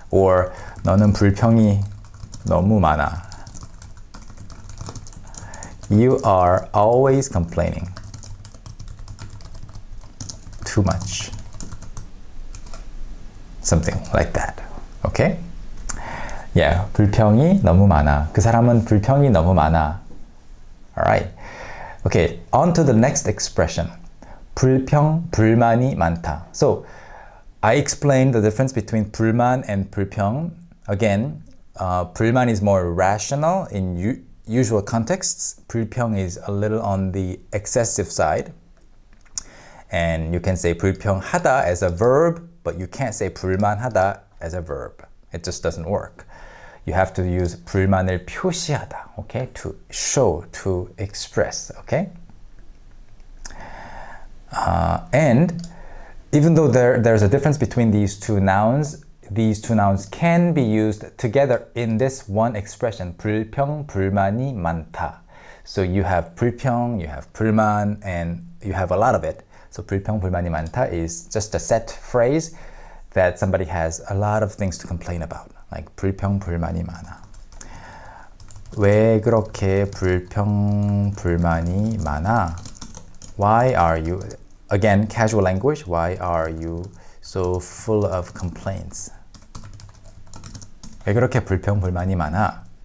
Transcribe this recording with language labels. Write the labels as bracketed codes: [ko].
[ko] Or 너는 불평이 너무 많아. [en] You are always complaining. Too much. Something like that. Okay? [ko] Yeah, 불평이 너무 많아. 그 사람은 불평이 너무 많아. [en] Alright. Okay, on to the next expression. [ko] 불평, 불만이 많다. [en] So, I explained the difference between 불만 and 불평. Again, 불만 is more rational in usual contexts. 불평 is a little on the excessive side. And you can say 불평하다 as a verb, but you can't say 불만하다 as a verb. It just doesn't work. You have to use 불만을 표시하다. Okay? To show, to express. Okay? And even though there's a difference between these two nouns can be used together in this one expression. [ko] 불평불만이 많다. [en] So you have 불평, you have 불만, and you have a lot of it. So 불평불만이 많다 is just a set phrase that somebody has a lot of things to complain about. [ko] Like 불평불만이 많아. 왜 그렇게 불평불만이 많아? [en] Why are you, again, casual language, why are you so full of complaints? [ko] 왜 그렇게 불평불만이 많아?